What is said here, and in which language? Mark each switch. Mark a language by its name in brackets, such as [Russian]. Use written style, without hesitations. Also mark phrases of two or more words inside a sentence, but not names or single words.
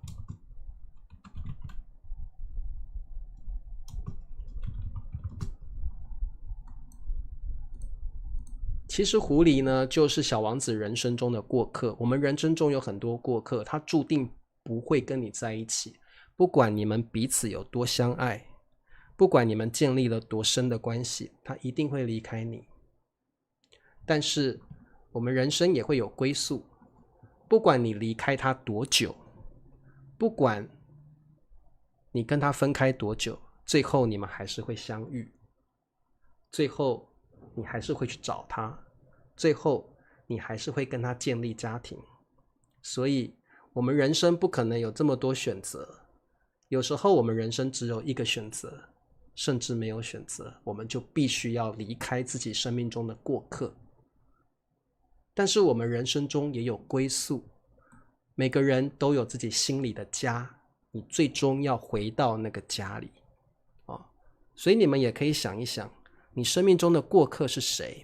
[Chinese] 其實狐狸呢，就是小王子人生中的過客。我們人生中有很多過客，他注定不會跟你在一起。不管你們彼此有多相愛，不管你們建立了多深的關係，他一定會離開你。但是我們人生也會有歸宿，不管你離開他多久，不管你跟他分開多久，最後你們還是會相遇，最後你還是會去找他，最後你還是會跟他建立家庭。所以我們人生不可能有這麼多選擇，有時候我們人生只有一個選擇，甚至沒有選擇，我們就必須要離開自己生命中的過客。但是我們人生中也有歸宿，每個人都有自己心裡的家，你最終要回到那個家裡。所以你們也可以想一想，你生命中的過客是誰？